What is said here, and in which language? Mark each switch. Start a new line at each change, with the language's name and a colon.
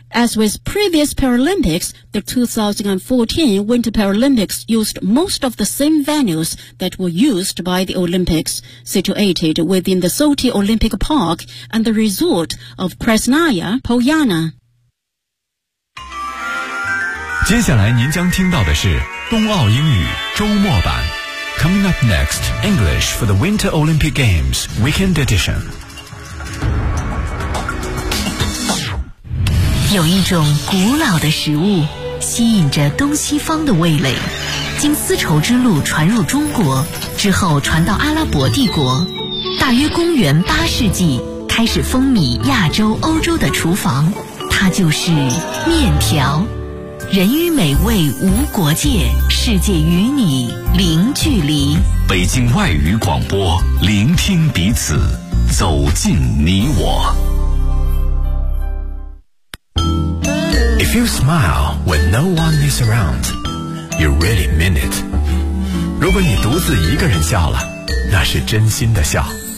English: As with previous Paralympics, the 2014 Winter Paralympics used most of the same venues that were used by the Olympics, situated within the Sochi Olympic Park and the resort of Krasnaya Poliana.
Chinese: 接下来您将听到的是冬奥英语周末版。
English: Coming up next, English for the Winter Olympic Games Weekend Edition.
Chinese: 有一种古老的食物吸引着东西方的味蕾，经丝绸之路传入中国之后传到阿拉伯帝国，大约公元8世纪开始风靡亚洲欧洲的厨房，它就是面条。人与美味无国界，世界与你零距离。北京外语广播，聆听彼此，走进你我。
English: If you smile when no one is around, you really mean it.
Chinese: 如果你独自一个人笑了，那是真心的笑。